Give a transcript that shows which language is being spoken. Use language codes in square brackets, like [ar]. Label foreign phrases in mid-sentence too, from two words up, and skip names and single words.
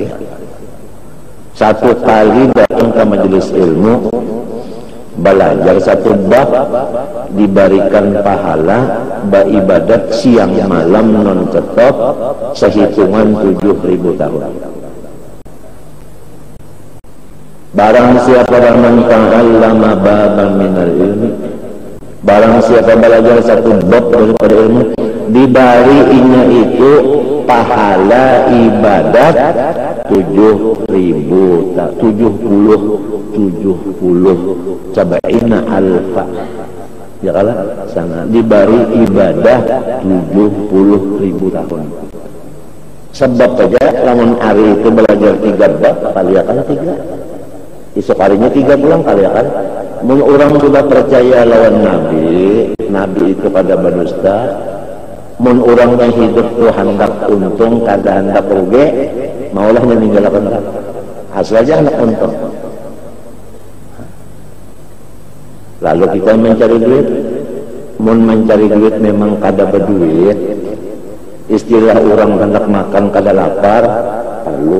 [bjn] Satu kali datang ke majelis ilmu, belajar satu bab, diberikan pahala beribadat siang malam non stop sehitungan 7.000 tahun. Barang siapa [ar] من تعلم بابا من العلم, [bjn] barang siapa belajar satu bab daripada ilmu, diberinya itu pahala ibadat 70 [ar] سبعين ألفا, [bjn] ya kalah sana diberi ibadah 70.000 tahun. Sebab saja lamun hari itu belajar 3 bab kali akan 3, esok harinya 3 pulang kali akan. Mun orang sudah percaya lawan Nabi itu kada berdusta. Mun orangnya hidup tuh hendak untung kada hendak rugi, maulahnya ninggalkan asal aja hendak untung. Lalu kita mencari duit, mun mencari duit memang kada berduit, istilah orang hendak makan kada lapar, perlu.